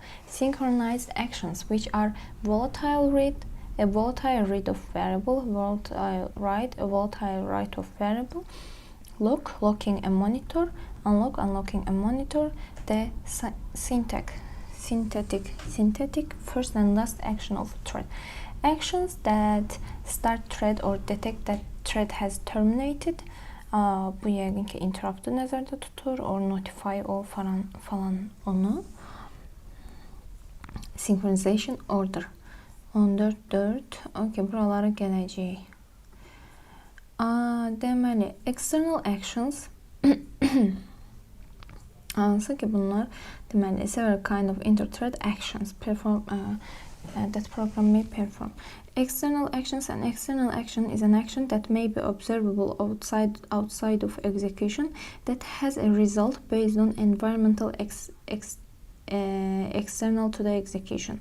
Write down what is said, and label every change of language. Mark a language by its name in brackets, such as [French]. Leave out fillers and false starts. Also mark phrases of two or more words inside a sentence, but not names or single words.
[English] Synchronized actions, which are volatile read, a volatile read of variable, volatile write, a volatile write of variable, lock, locking a monitor, unlock, unlocking a monitor, the synthetic first and last action of a thread. Actions that start thread or detect that thread has terminated. [Azerbaijani] Bu yəqin ki interrupt'u nəzərdə tutur, [English] or notify [Azerbaijani] o falan onu. [English] Synchronization order. 14.4. [Azerbaijani] Okay, buralara gələcəyik. Deməli, [English] external actions [Azerbaijani] hansı ki bunlar deməli [English] several kind of interthread actions that program may perform. External actions. An external action is an action that may be observable outside of execution that has a result based on environmental external to the execution.